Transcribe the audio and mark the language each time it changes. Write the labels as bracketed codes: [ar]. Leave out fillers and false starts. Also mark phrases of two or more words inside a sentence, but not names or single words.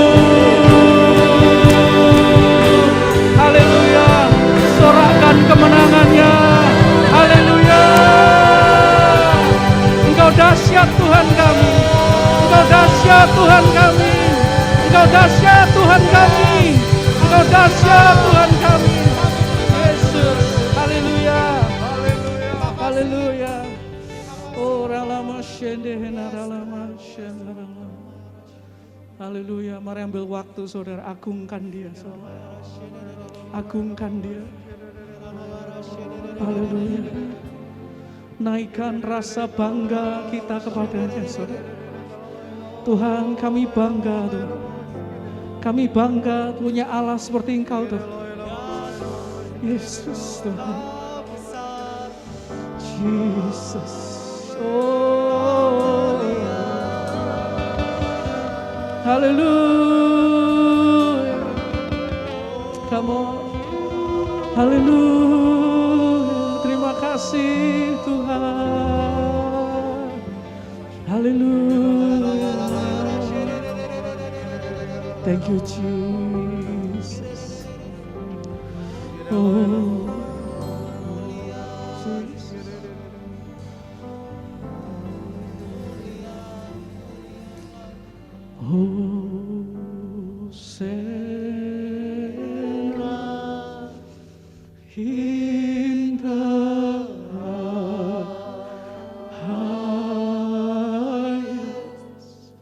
[id] Haleluya, sorakan kemenangannya. Haleluya. Engkau dahsyat Tuhan kami, Engkau dahsyat Tuhan kami, Engkau dahsyat Tuhan kami, Engkau dahsyat Tuhan kami. Yesus, haleluya, haleluya. Oh ralama shendehena ralama shendehena. Haleluya, mari ambil waktu saudara, agungkan dia saudara. Agungkan dia. Haleluya. Naikkan rasa bangga kita kepadanya saudara. Tuhan, kami bangga Tuhan. Kami bangga punya Allah seperti Engkau Tuhan. Yesus Tuhan. Jesus. Oh. Haleluya. [en] Come on. Haleluya. [id] Terima kasih Tuhan. Haleluya. [en] Thank you Jesus. Oh. Jesus. Hosanna in the highest.